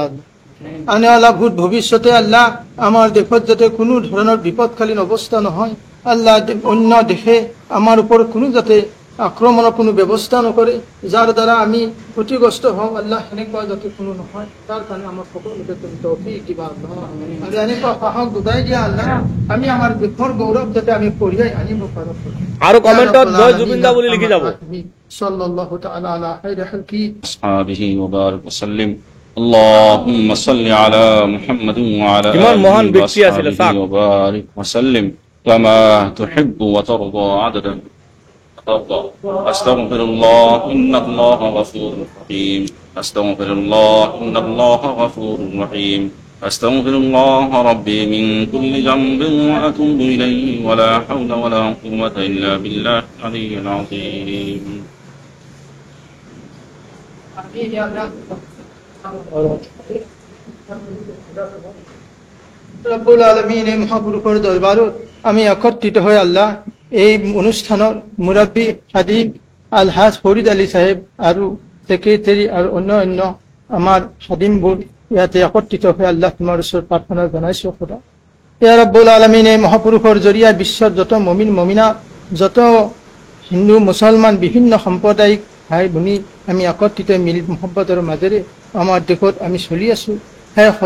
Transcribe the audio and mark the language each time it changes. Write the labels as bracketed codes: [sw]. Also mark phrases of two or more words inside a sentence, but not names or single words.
[as] আনে আল্লাহ ভৱিষ্যতে আল্লাহ আমাৰ দেশত যাতে কোনো ধৰণৰ বিপদকালীন অৱস্থা নহয়, আল্লাহ অন্য দেশে আমাৰ ওপৰত কোনো যাতে আক্ৰমণৰ কোনো ব্যৱস্থা নকৰে, যাৰ দ্বাৰা আমি ক্ষতিগ্ৰস্ত হওঁ, আল্লাহ সেনেকুৱা যাতে কোনো নহয়, তাৰ কাৰণে আমাৰ সকলোকে তুমি তৌফিক দিবা আল্লাহ। আৰু এনেকুৱা সাহস গোটাই দিয়া আল্লাহ, আমি আমাৰ দেশৰ গৌৰৱ যাতে আমি কঢ়িয়াই আনিব পাৰোঁ। আৰু কমেণ্টত জয় জুবিনদা বুলি লিখি যাব। [ar] صلى الله تعالى على خير خلقه أصحابه وبارك وسلم. اللهم صل على محمد وعلى آله وبارك وسلم كما تحب وترضى عدد. أستغفر الله إن الله غفور رحيم. أستغفر الله إن الله غفور رحيم. أستغفر الله ربي من كل ذنب وأتوب إليه ولا حول ولا قوة إلا بالله العلي العظيم. رب العالمين [as] মহাপুৰুষৰ দৰবাৰত আমি একত্ৰিত হৈ আল্লাহ এই অনুষ্ঠানৰ মুৰব্বী হাদিব আলহাজ ফৰিদ আলী সাহেব আৰু সেক্ৰেটাৰী আৰু অন্য আমাৰ হাদিমবোৰ ইয়াতে একত্ৰিত হৈ আল্লাহ তোমাৰ ওচৰত প্ৰাৰ্থনা জনাইছোঁ খোদা। [ar] يا رب العالمين [as] মহাপুৰুষৰ জৰিয়া বিশ্বৰ যত মুমিন মুমিনা, যত হিন্দু মুছলমান বিভিন্ন সাম্প্ৰদায়িক ভাই ভনী আমি একত্ৰিত মিল মহব্বতৰ মাজেৰে আমাৰ দেশত আমি চলি আছোঁ।